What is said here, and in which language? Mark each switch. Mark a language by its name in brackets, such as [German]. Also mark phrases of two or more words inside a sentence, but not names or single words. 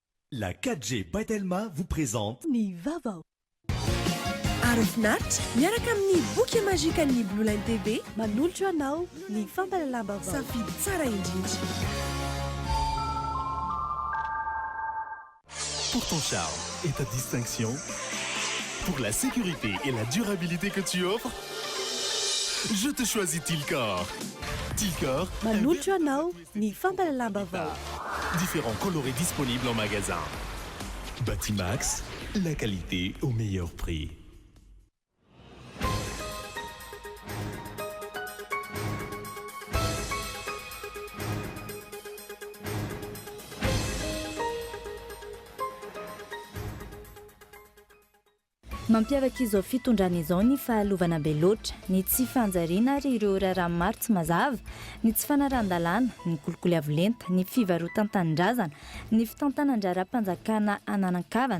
[French] La 4G By vous présente [Malagasy] Ny Vaovao. Arofinaritra miaraka amin'ny boky mazika ny Blue Line TV manolotra anao ny fampalalam-baovao. Safidy tsara indrindra. [French] Pour ton charme et ta distinction, pour la sécurité et la durabilité que tu offres, je te choisis Tilcor. Tilcor, [Malagasy] manolotra anao ny fampalalam-baovao. [French] Différents colorés disponibles en magasin. Batimax, la qualité au meilleur prix. [Malagasy] Mampiavaka izao fitondrana izao ny fahalovana be loatra, ny tsy fanjariana ary ireo raharaha maro tsy mazava, ny tsy fanaran-dalàna, ny kolikoly avo lenta, ny fivarotan-tanindrazana, ny fitantanan-dra-ra-mpanjakana ananan-kavana.